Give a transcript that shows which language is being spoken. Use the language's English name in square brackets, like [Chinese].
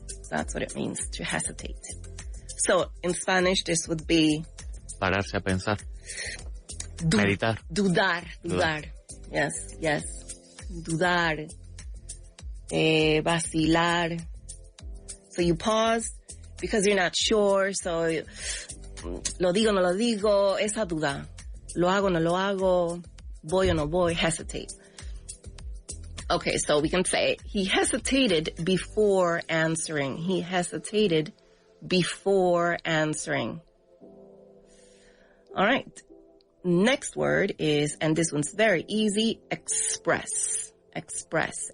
[English] That's what it means to hesitate. So in Spanish, this would be... [Spanish] Pararse a pensar. Meditar. Dudar. Yes. Dudar. Vacilar. [English] So you pause because you're not sure. [Spanish] So, lo digo, no lo digo, esa duda. Lo hago, no lo hago, voy o no voy, hesitate. [English] Okay, so we can say he hesitated before answering. He hesitated before answering. All right. Next word is, and this one's very easy, express. Express.